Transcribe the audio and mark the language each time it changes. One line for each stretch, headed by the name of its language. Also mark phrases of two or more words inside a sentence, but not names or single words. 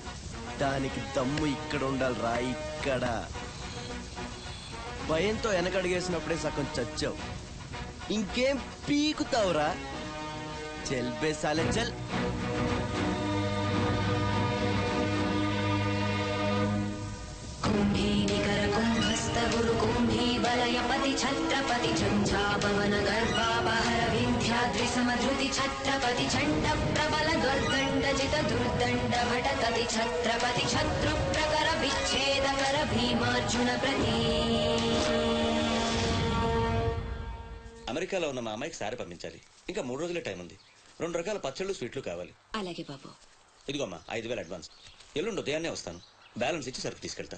Telugu: దానికి దమ్ము ఇక్కడ ఉండాలిరా, ఇక్కడ. భయంతో వెనకడిగేసినప్పుడే సగం చచ్చావు, ఇంకేం పీకుతావురా?
Hindi: चल बे साले चल.
Sanskrit: वलयपति छत्रपति झञ्झापवन गर्वापहर विन्ध्याद्रि समधृति छत्रपति चण्ड प्रबल दुर्दण्डजित दुर्दण्ड भटकति छत्रपति शत्रु प्रकर विच्छेदकर भीमार्जुन प्रति.
Telugu: అమెరికాలో ఉన్న మా అమ్మాయికి సారి పంపించాలి. ఇంకా 3 రోజులే టైం ఉంది. 2 రకాల పచ్చళ్ళు స్వీట్లు కావాలి. అలాగే బాబు. ఇదిగోమ్మా 5000 అడ్వాన్స్. ఎల్లుండి ఉదయాన్నే వస్తాను. బ్యాలెన్స్ ఇచ్చి సరుకు తీసుకెళ్తా.